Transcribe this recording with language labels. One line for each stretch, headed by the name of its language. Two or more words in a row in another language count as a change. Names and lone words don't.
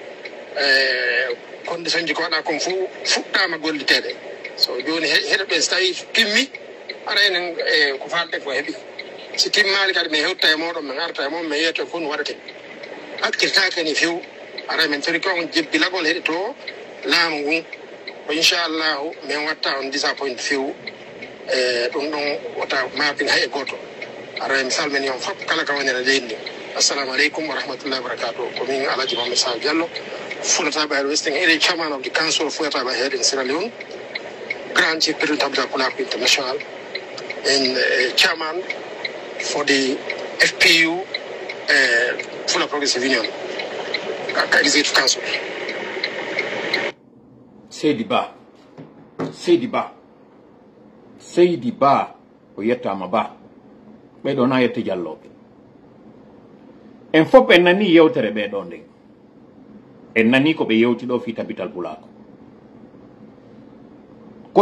Fula: condition ji ko waɗa kon fu fuɗɗama gollitede so joni heɗoɓe so tawi timmi ara enen ko falɗen ko heeɓi si timmani kadi min hewtta e moɗon min arta e moon min yeyto kon waɗate hakkirtake ni few ara min tori kon jebbilagol heɗi to laamu ngun ko inchallahu min watta on disappoint few ɗum ɗon wata mabin hay e goto ara mi salmini on fof kala ka wonira leydi
Arabic: السلام عليكم ورحمة الله وبركاته.
English: Coming Alhaji Mohamed Sadio Diallo, Fulata by Western Area Chairman of the Council of Fulata by Head in Sierra Leone, Grand Chief President of the Kulaku International, and Chairman for the FPU Fula Progressive Union, Executive Council.
Fula: Seydi Ba, o yettama Ba, ɓeɗo na yette jalloɓe. En fop en nani yewtere ɓe ɗo nden en nani ko ɓe yewti ɗo fi tabital bulako ko